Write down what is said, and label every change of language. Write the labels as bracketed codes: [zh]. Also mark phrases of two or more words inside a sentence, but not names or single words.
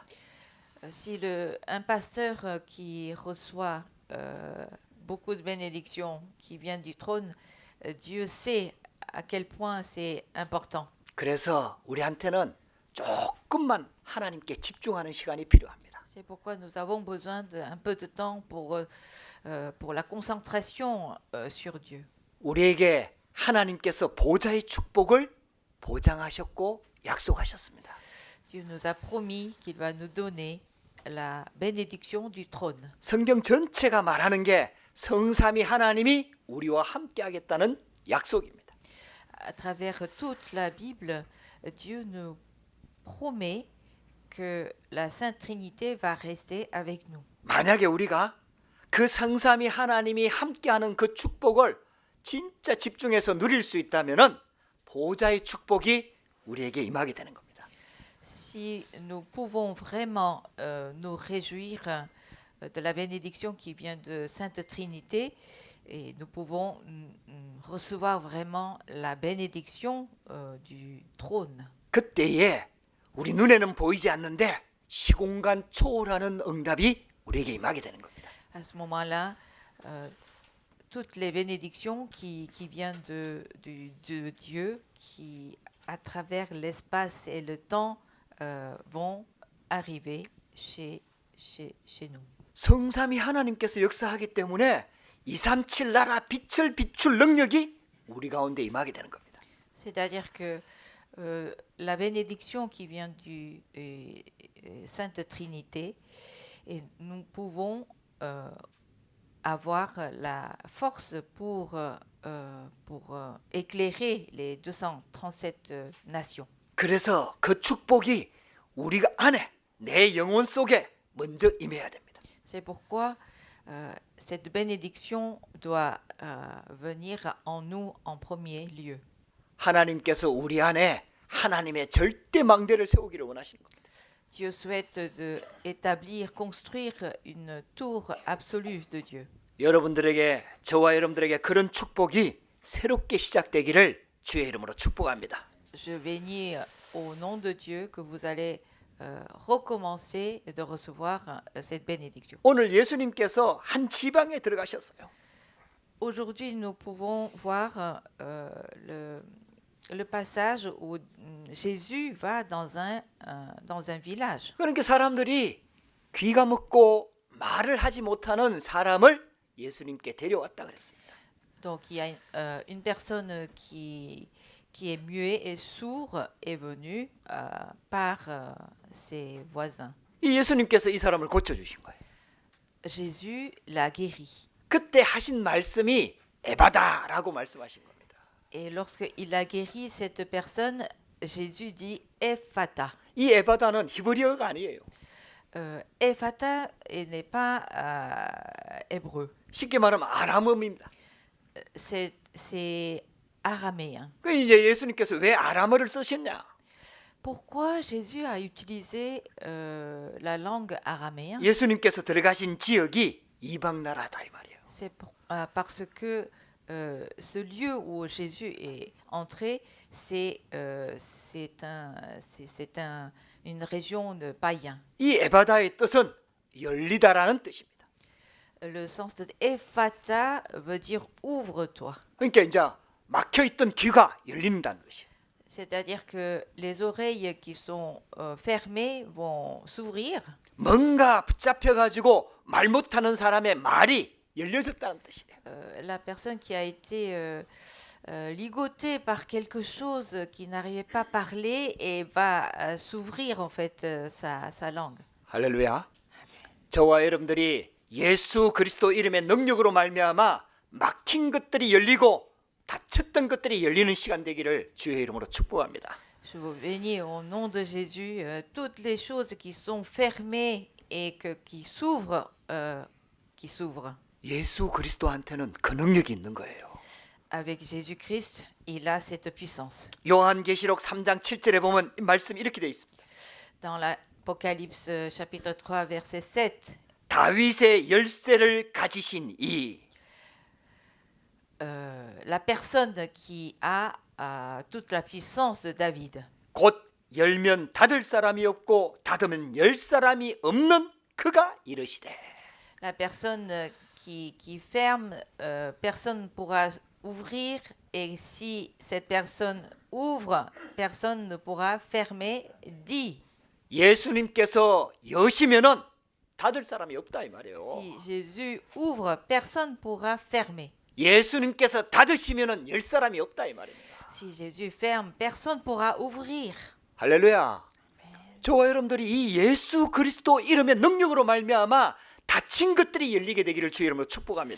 [fr] Si un pasteur qui reçoit beaucoup de bénédictions qui viennent du trône, Dieu sait à quel point c'est important. [ko] 그래서 우리한테는 조금만 하나님께 집중하는 시간이 필요합니다. [fr] C'est pourquoi nous avons besoin d'un peu de temps pour la concentration sur Dieu. [ko] 우리에게 하나님께서 보좌의 축복을 보장하셨고 약속하셨습니다. [fr] Dieu nous a promis qu'il va nous donner la bénédiction du trône. [ko] 성경 전체가 말하는 게 성삼위 하나님이 우리와 함께 하겠다는 약속입니다. [fr] À travers toute la Bible, Dieu nous promet que la Sainte Trinité va rester avec nous. [ko] 만약에 우리가 그 성삼위 하나님이 함께하는 그 축복을 진짜 집중해서 누릴 수 있다면은 보좌의 축복이 우리에게 임하게 되는 겁니다. [fr] Si nous pouvons vraiment nous réjouir de la bénédiction qui vient de Sainte Trinité, et nous pouvons recevoir vraiment la bénédiction du trône. [ko] 그때에 우리 눈에는 보이지 않는데 시공간 초월하는 응답이 우리에게 임하게 되는 겁니다. [fr] À ce moment-là, toutes les bénédictions qui viennent de Dieu, qui à travers l'espace et le temps vont arriver chez nous. [ko] 성삼위 하나님께서 역사하기 때문에 237 나라 빛을 비출 능력이 우리 가운데 임하게 되는 겁니다. [fr] C'est-à-dire que la bénédiction qui vient du Sainte Trinité, et nous pouvons avoir la force pour éclairer les 237 nations. [ko] 그래서 그 축복이 우리가 안에 내 영혼 속에 먼저 임해야 됩니다. [fr] C'est pourquoi cette bénédiction doit venir en nous en premier lieu. [ko] 하나님께서 우리 안에 하나님의 절대 망대를 세우기를 원하시는 겁니다. [fr] Dieu souhaite établir, construire une tour absolue de Dieu. [ko] 여러분들에게 저와 여러분들에게 그런 축복이 새롭게 시작되기를 주의 이름으로 축복합니다. [fr] Je bénis au nom de Dieu que vous allez recommencer de recevoir cette bénédiction. [ko] 오늘 예수님께서 한 지방에 들어가셨어요. [fr] Aujourd'hui, nous pouvons voir le passage où Jésus va dans un village. [ko] 그러니까 사람들이 귀가 먹고 말을 하지 못하는 사람을 예수님께 데려왔다 그랬습니다. [fr] Donc, il y a une personne qui est muet et sourd est venue par ses voisins. [ko] 이 예수님께서 이 사람을 고쳐주신 거예요. [fr] Jésus l'a guéri. [ko] 그때 하신 말씀이 에바다라고 말씀하신 겁니다. [fr] Et lorsque il a guéri cette personne, Jésus dit Ephata. [ko] 이 에바다는 히브리어가 아니에요. [fr] Ephata n'est pas hébreu. [ko] 쉽게 말하면 아람어입니다. [fr] C'est araméen. [ko] 그 이제 예수님께서 왜 아람어를 쓰셨냐? [fr] Pourquoi Jésus a utilisé la langue araméenne? [ko] 예수님께서 들어가신 지역이 이방 나라다 이 말이에요. [fr] C'est parce que ce lieu où Jésus est entré, c'est une région de païens. [ko] 이 에바다의 뜻은 열리다라는 뜻입니다. [fr] Le sens de Ephata veut dire ouvre-toi. [ko] 그러니까 이제 막혀 있던 귀가 열린다는 것이에요. [fr] C'est-à-dire que les oreilles qui sont fermées vont s'ouvrir. [ko] 뭔가 붙잡혀 가지고 말 못하는 사람의 말이 열려졌다는 뜻이에요. [fr] La personne qui a été ligotée par quelque chose qui n'arrivait pas à parler et va s'ouvrir en fait sa langue. [ko] 할렐루야. 저와 여러분들이 예수 그리스도 이름의 능력으로 말미암아 막힌 것들이 열리고 닫혔던 것들이 열리는 시간 되기를 주의 이름으로 축복합니다. [fr] Je vous bénis au nom de Jésus toutes les choses qui sont fermées et qui s'ouvrent. [ko] 예수 그리스도한테는 그 능력이 있는 거예요. [fr] Avec Jésus-Christ, il a cette puissance. [ko] 요한계시록 3장 7절에 보면 이 말씀 이렇게 되어 있습니다. [fr] Dans l'Apocalypse chapitre 3 verset 7, [ko] 다윗의 열쇠를 가지신 이 [fr] la personne qui a toute la puissance de David. [ko] 곧 열면 닫을 사람이 없고 닫으면 열 사람이 없는 그가 이르시되. [fr] La personne qui ferme, personne ne pourra ouvrir, et si cette personne ouvre, personne ne pourra fermer, dit. [ko] 예수님께서 여시면은 닫을 사람이 없다 이 말이에요. [fr] Si Jésus ouvre, personne ne pourra fermer. [ko] 예수님께서 닫으시면은 열 사람이 없다 이 말입니다. [fr] Si Jésus ferme, personne ne pourra ouvrir. [ko] 할렐루야. 저와 여러분들이 이 예수 그리스도 이름의 능력으로 말미암아 닫힌 것들이 열리게 되기를 주의 이름으로 축복합니다.